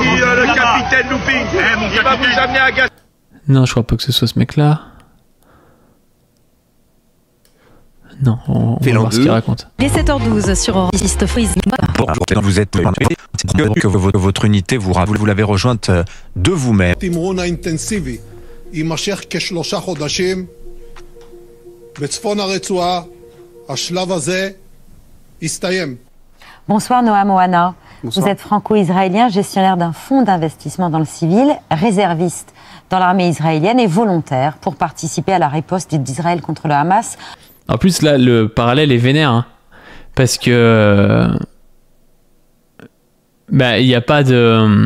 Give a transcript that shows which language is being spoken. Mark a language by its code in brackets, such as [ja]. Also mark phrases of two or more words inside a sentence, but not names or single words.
[fr] Le capitaine Looping. Il va vous amener à Gaza. Non, je crois pas que ce soit ce mec-là. Non, on va voir ce qu'il raconte. Il est 7h12 sur Europe 1. Bonjour, vous êtes que votre unité vous l'avez rejointe de vous-même. [he] התמרון האינטנסיבי יימשך כ3 חודשים בצפון הרצועה. השלב הזה יסתיים. [fr] Bonsoir Noah Moana. Bonsoir. Vous êtes franco-israélien, gestionnaire d'un fonds d'investissement dans le civil, réserviste dans l'armée israélienne et volontaire pour participer à la riposte d'Israël contre le Hamas. En plus, là, le parallèle est vénère, hein, parce que il n'y a pas de...